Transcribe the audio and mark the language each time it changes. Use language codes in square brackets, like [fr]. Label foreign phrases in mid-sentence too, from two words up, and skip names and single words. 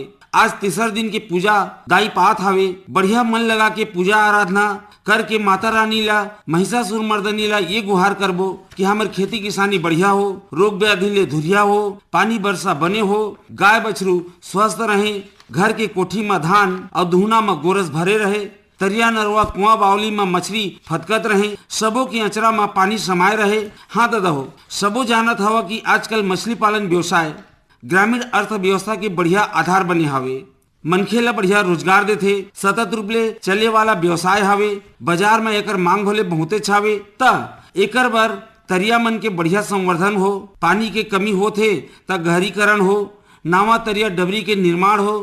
[hne] आज तीसर दिन के पूजा दाई पात हवे। बढ़िया मन लगा के पूजा आराधना करके माता रानी ला, महिषासुर मर्दनी ला ये गुहार करबो कि हमार खेती किसानी बढ़िया हो, रोग व्याधि ले धुरिया हो, पानी वर्षा बने हो, गाय बछरू स्वस्थ रहे, घर के कोठी में धान और दुहना में गोरस भरे रहे, तरिया नरवा कुआं बावली में मछली फतकत रहे, सबों की अचरा में पानी समाये रहे। हाँ दादा हो, सबो जानत हवा कि आजकल मछली पालन व्यवसाय ग्रामीण अर्थव्यवस्था के बढ़िया आधार बने हवे। मनखे ला बढ़िया रोजगार देथे। सतत रूप ले चले वाला व्यवसाय हवे। बाजार में एकर मांग होले बहुते छावे। एकर बर तरिया मन के बढ़िया संवर्धन हो। पानी के कमी होथे त गहरीकरण हो, नावा तरिया डबरी के निर्माण हो।